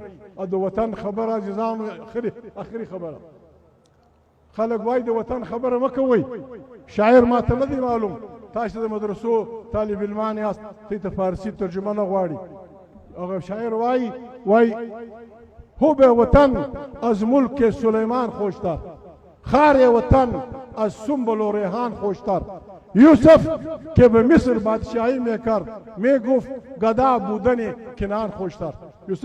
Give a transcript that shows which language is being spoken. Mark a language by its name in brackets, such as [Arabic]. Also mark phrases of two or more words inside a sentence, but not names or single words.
[Pashto] او د وطن خبره عزیزانو اخري خبره، خلک وایي د وطن خبره مه کوئ. شاعر ما ته نه دی معلوم، تاسې د مدرسو طالب علمان یاست، ته ته فارسي ترجمه نه غواړي. هغه شاعر وایي [Persian] هو به وطن از ملک سلیمان خوشتر، خار وطن از سنبل و ریحان خوشتر. یوسف که به مصر بادشاهی میکرد میگفت گدا بودن کنعان خوشتر. یوسف